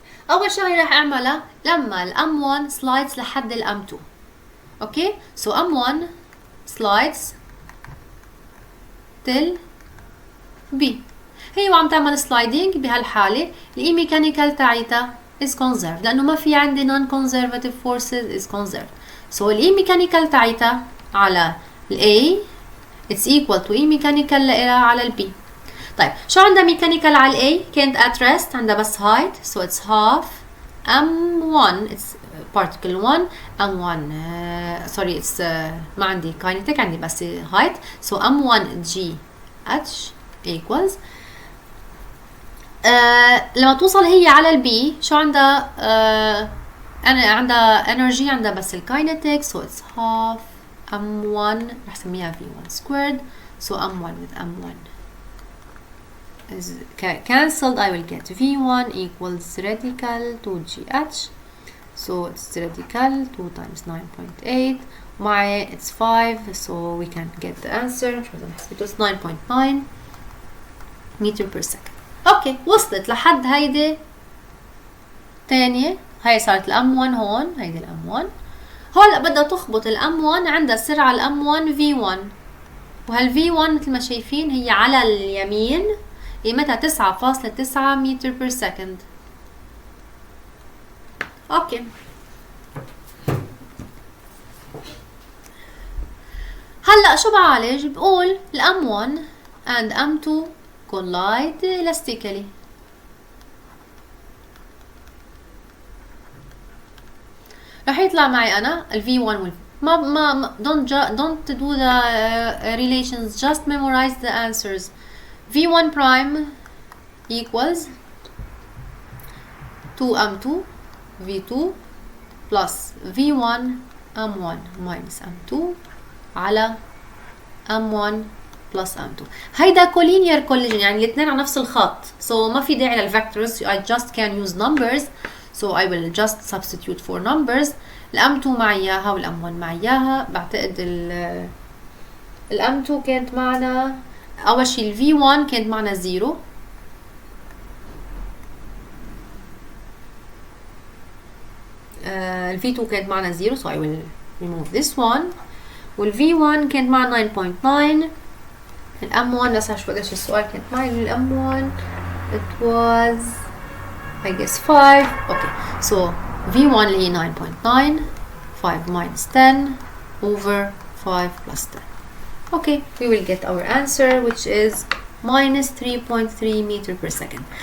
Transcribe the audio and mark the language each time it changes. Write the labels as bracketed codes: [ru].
[ar] اول شغله رح اعملها لما الام 1 سلايدز لحد الام 2. اوكي ام 1 سلايدز تل بي، هي وعم تعمل سلايدنج. بهالحاله الاي ميكانيكال تاعتها [en] is conserved [ar] لأنه ما في عندي [en] non-conservative forces is conserved. So ال E mechanical تاعتها على ال A it's equal to E mechanical لإلها على ال B. [ar] طيب شو عندها mechanical على ال A؟ كانت at rest عندها بس height [en] so it's half M1 [ar] it's particle 1 M1 sorry it's ما عندي kinetic عندي بس height [en] so M1 G H equals [ar] لما توصل هي على البي شو عندها عندها energy عندها بس الكاينتيك [en] so it's half M1 رح سميها V1 squared so M1 with M1 is cancelled I will get V1 equals radical 2GH so it's radical 2 times 9.8 مع it's 5 so we can get the answer it was 9.9 meter per second. [ar] اوكي وصلت لحد هيدي تانية هاي صارت الام 1 هون هيدي الام 1 هلا بدها تخبط الام 1 عندها السرعة الام 1 في 1 وهالفي 1 مثل ما شايفين هي على اليمين قيمتها 9.9 متر بير سكند. اوكي هلا شو بعالج؟ بقول الام 1 [en] and m2 collide elastically. [ar] رح يطلع معي انا ال V1 ما [en] don't do the relations just memorize the answers. V1 prime equals 2m2 V2 plus V1 m1 minus m2 على m1 plus m2. [ar] هيدا [en] collinear collision [ar] يعني الاثنين على نفس الخط so ما في داعي للفيكتورز [en] I just can use numbers so I will just substitute for numbers. [ar] الام 2 معي اياها والام 1 معي اياها بعتقد الام 2 كانت معنا اول شيء الفي 1 كانت معنا 0 الفي 2 كانت معنا 0 [en] so I will remove this one والفي 1 كانت معنا 9.9 [ar] الام 1 بس اشوف قديش السؤال كانت معي الام 1 [en] it was I guess 5 okay so V1 اللي هي 9.9 5 minus 10 over 5 plus 10 okay we will get our answer which is minus 3.3 meter per second.